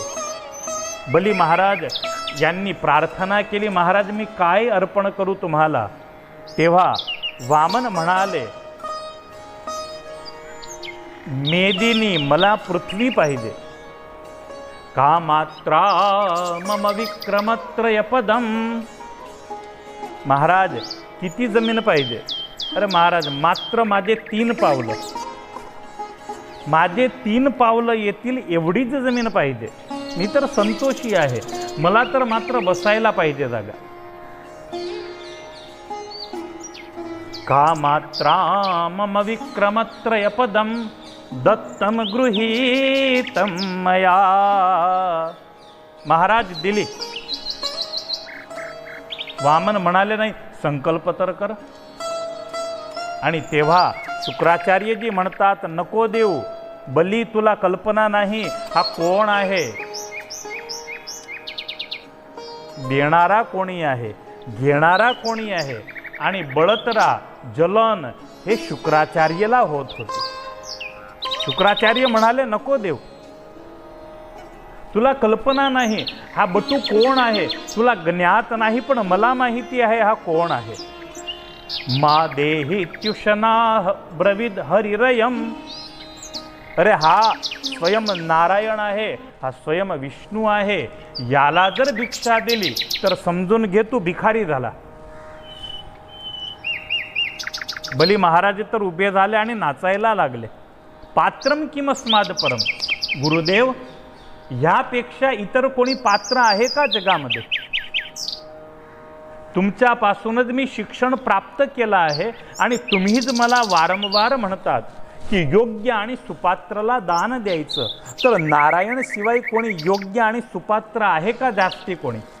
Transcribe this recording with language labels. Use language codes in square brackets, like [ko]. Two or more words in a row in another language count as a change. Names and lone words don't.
[mr] बली महाराज यांनी प्रार्थना केली, महाराज मी काय अर्पण करू तुम्हाला? तेव्हा वामन म्हणाले, मेदिनी मला पृथ्वी पाहिजे. [sa] का मात्रा मम विक्रमत्रय पदम. [mr] महाराज किती जमीन पाहिजे? अरे महाराज मात्र माझे 3 पावलं, माझे 3 पावलं येतील एवढीच जमीन पाहिजे. मी तर संतोषी आहे, मला तर मात्र बसायला पाहिजे जागा. [sa] का मात्रा मम विक्रमत्रय पदम दत्तम गृहीतम मया. [mr] महाराज दिली. वामन म्हणाले नाही, संकल्प तर कर. आणि तेव्हा शुक्राचार्यजी म्हणतात, नको देऊ, बली तुला कल्पना नाही हा कोण आहे, देणारा कोणी आहे, घेणारा कोणी आहे. आणि बळतरा जलन हे शुक्राचार्यला होत होते. शुक्राचार्य म्हणाले नको देऊ. तुला कल्पना नाही हा बटू कोण आहे, तुला ज्ञात नाही, पण मला माहिती आहे हा कोण आहे. [sa] मा देहि त्युषना ब्रविद हरिरयम. [mr] अरे हा स्वयं नारायण आहे, हा स्वयं विष्णू आहे. याला जर भिक्षा दिली तर समजून घे तू भिकारी झाला. बली महाराज तर उभे झाले आणि नाचायला लागले. [sa] पात्रम किमस्माद परम. [mr] गुरुदेव, यापेक्षा इतर कोणी पात्र आहे का जगामध्ये? तुमच्यापासूनच मी शिक्षण प्राप्त केलं आहे आणि तुम्हीच मला वारंवार म्हणतात की योग्य आणि सुपात्राला दान द्यायचं. तर नारायण शिवाय कोणी योग्य आणि सुपात्र आहे का जास्ती कोणी?